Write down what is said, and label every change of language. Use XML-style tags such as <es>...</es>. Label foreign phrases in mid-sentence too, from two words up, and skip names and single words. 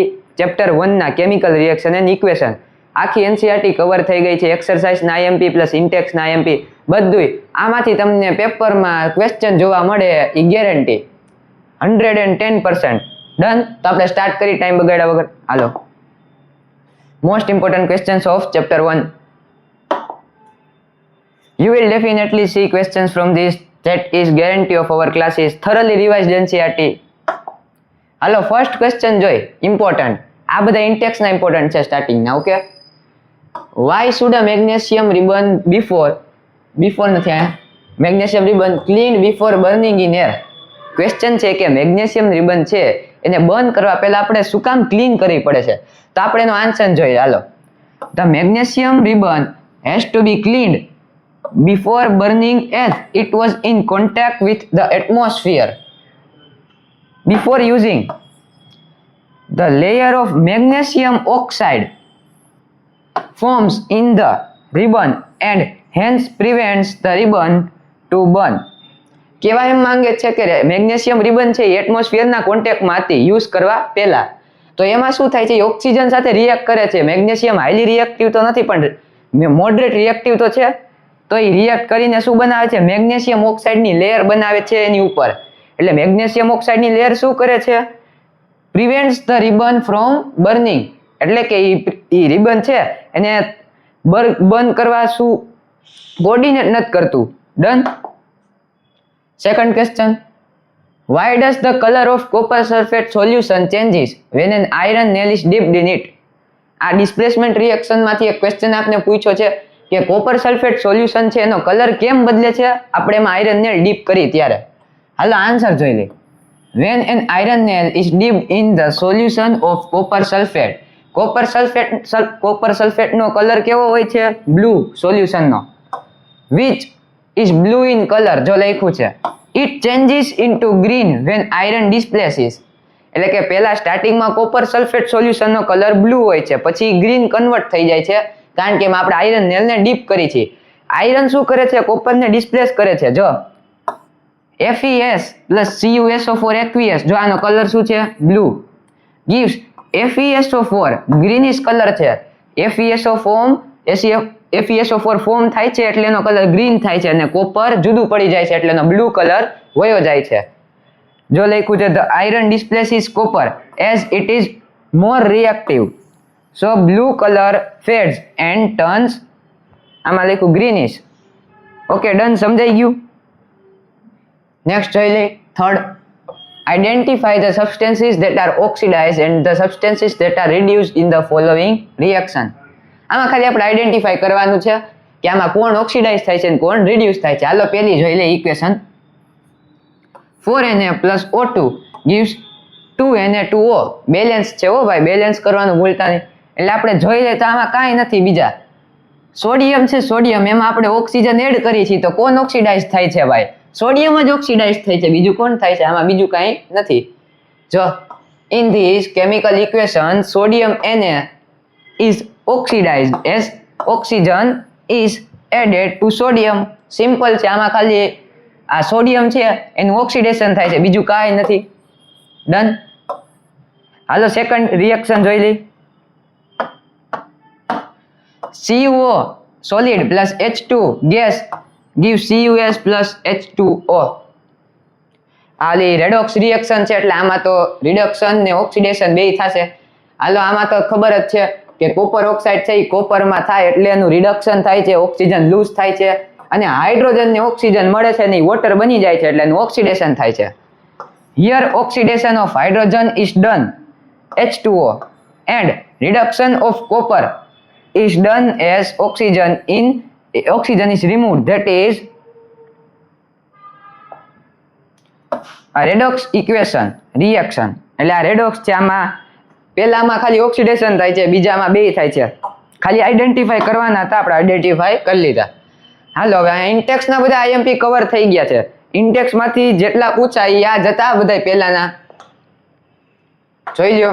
<gu>ચેપ્ટર 1 ના કેમિકલ રિએક્શન એન્ડ ઇક્વેશન આખી એનસીઈઆરટી કવર થઈ ગઈ છે. એક્સરસાઇઝના</gu> <en>IMP plus</en> <gu>ઇન્ટેક્સના આઈએમપી બધુંય આમાંથી તમને પેપરમાં ક્વેશ્ચન જોવા મળે એ ગેરંટી 110%. ડન. તો આપણે સ્ટાર્ટ કરી ટાઈમ બગાડ્યા વગર. હાલો.</gu> <en>most important questions of chapter 1. You will definitely see questions from this. That is guarantee of our classes. Thoroughly revised NCERT.</en> <gu>હાલો,</gu> <en>first question</en> <gu>જોઈ. ઇમ્પોર્ટન્ટ. આ બધા ઇન્ટેક્સના ઇમ્પોર્ટન્ટ છે સ્ટાર્ટિંગના. ઓકે.</gu> <en>Why should a magnesium ribbon before</en> <gu>નથી આ</gu> <en>magnesium ribbon cleaned before burning in air?</en> <gu>ક્વેશ્ચન છે કે</gu> <en>magnesium ribbon</en> <gu>છે એને બર્ન કરવા પહેલા આપણે શું કામ ક્લીન કરવી પડે છે? તો આપણે એનો આન્સર જોઈએ. હાલો.</gu> <en>The magnesium ribbon has to be cleaned before burning as it was in contact with the atmosphere. Before using, the layer of magnesium oxide forms in the ribbon and hence prevents the ribbon to burn.</en> <gu>કેવા એમ માંગે છે કે</gu> <en>magnesium ribbon</en> <gu>છે એ એટમોસ્ફિયરના કોન્ટેક્ટમાં હતી યુઝ કરવા પહેલા. તો એમાં શું થાય છે? ઓક્સિજન સાથે રિએક્ટ કરે છે. મેગ્નેશિયમ</gu> <en>highly reactive</en> <gu>તો નથી પણ</gu> <en>moderate reactive</en> <gu>તો છે. તો એ રિએક્ટ કરીને શું બનાવે છે? મેગ્નેશિયમ ઓક્સાઇડની લેયર બનાવે છે એની ઉપર. એટલે મેગ્નેશિયમ ઓક્સાઇડની લેયર શું કરે છે?</gu> <en>prevents the ribbon from burning.</en> <gu>એટલે કે એ રિબન છે એને બર્ન કરવા શું કોર્ડિનેટ નથી કરતું. ડન.</gu> <en>second question. Why does the color of copper sulfate solution changes when an iron nail is dipped in it?</en> <gu>આ</gu> <en>displacement reaction</en> <gu>માંથી એક ક્વેશ્ચન આપને પૂછ્યો છે કે</gu> <en>copper sulphate solution</en> <gu>છે એનો કલર કેમ બદલે છે આપણે એમાં</gu> <en>iron nail dip</en> <gu>કરી ત્યારે. હાલો આન્સર જોઈ લે.</gu> <en>When an iron nail is dipped in the solution of copper sulfate, copper sulphate</en> <gu>નો કલર કેવો હોય છે?</gu> <en>blue solution</en> <gu>નો.</gu> <en>which is blue in color.</en> <gu>જો લખ્યું છે</gu> <en>it changes into green when iron displaces.</en> <gu>એટલે કે પહેલા સ્ટાર્ટિંગમાં</gu> <en>copper sulphate solution</en> <gu>નો કલર બ્લુ હોય છે, પછી</gu> <en>green convert</en> <gu>થઈ જાય છે કારણ કે એમાં આપણે આયરન નેલને ડીપ કરી છે. આયરન શું કરે છે? કોપરને ડિસ્પ્લેસ કરે છે. જો</gu> <en>FeS plus CuSO4 aqueous,</en> <gu>જો આનો કલર શું છે? બ્લુ.</gu> <en>gives FeSO4 greenish colour</en> <gu>છે. FeSO4 ફોર્મ થાય છે એટલે એનો કલર ગ્રીન થાય છે અને કોપર જુદું પડી જાય છે એટલે એનો બ્લુ કલર વયો જાય છે.</gu> <en>જો લખ્યું છે the iron displaces copper as it is more reactive, so blue color fades and turns</en> <gu>આમાં લખ્યું</gu> <en>greenish.</en> <gu>ઓકે, ડન. સમજાઈ ગયું? નેક્સ્ટ જોઈ લે. થર્ડ.</gu> <en>Identify the substances that are oxidized and the substances that are reduced in the following reaction.</en> <gu>આમાં ખાલી આપણે આઈડેન્ટિફાઈ કરવાનું છે કે આમાં કોણ ઓક્સિડાઇઝ થાય છે અને કોણ રિડ્યુસ થાય છે. હાલો પહેલી જોઈ લે ઇક્વેશન.</gu> <en>4Na plus O2 gives 2Na2O.</en> <gu>બેલેન્સ છે હો ભાઈ, બેલેન્સ કરવાનું ભૂલતા નહીં. એટલે આપણે જોઈ લે તો આમાં કાંઈ નથી બીજા. સોડિયમ છે, સોડિયમ એમાં આપણે</gu> <en>oxygen add</en> <gu>કરી છે તો કોણ ઓક્સિડાઇઝ થાય છે ભાઈ? સોડિયમ જ ઓક્સિડાઇઝ થાય છે, બીજું કોણ થાય છે? આમાં બીજું કાંઈ નથી.</gu> <en>જો in this chemical equation sodium Na is oxidized as oxygen is added to sodium.</en> <gu>સિમ્પલ છે. આમાં ખાલી આ સોડિયમ છે એનું ઓક્સિડેશન થાય છે, બીજું કાંઈ નથી. ડન. હાલો</gu> <en>second reaction</en> <gu>જોઈ લઈ.</gu> <en>CuO solid plus H2 gas gives CuS plus H2O.</en> <gu>આ</gu> <en>redox reaction</en> <gu>છે એટલે આમાં તો રિડક્શન ને ઓક્સિડેશન બેય થશે. હાલો આમાં તો ખબર જ છે કે કોપર ઓક્સાઇડ છે એ કોપરમાં થાય એટલે એનું રિડક્શન થાય છે,</gu> <en>oxygen lose</en> <gu>થાય છે અને હાઇડ્રોજન ને ઓક્સિજન મળે છે ને વોટર બની જાય છે એટલે એનું ઓક્સિડેશન થાય છે.</gu> <en>Here oxidation of hydrogen is done H2O and reduction of copper is done as oxygen is removed. That is a redox equation reaction.</en> <gu>એટલે આ રેડોક્સ છે. આમાં પહેલામાં ખાલી ઓક્સિડેશન થાય છે, બીજામાં બે થાય છે. ખાલી આઈડેન્ટિફાઈ કરવાના હતા, આપણે આઈડેન્ટિફાઈ કરી લીધા. હાલો હવે ઇન્ટેક્સના બધા</gu> <en>IMP cover</en> <gu>થઈ ગયા છે. ઇન્ટેક્સમાંથી જેટલા પૂછાય યાદ હતા બધા પહેલાના જોઈ લ્યો.</gu>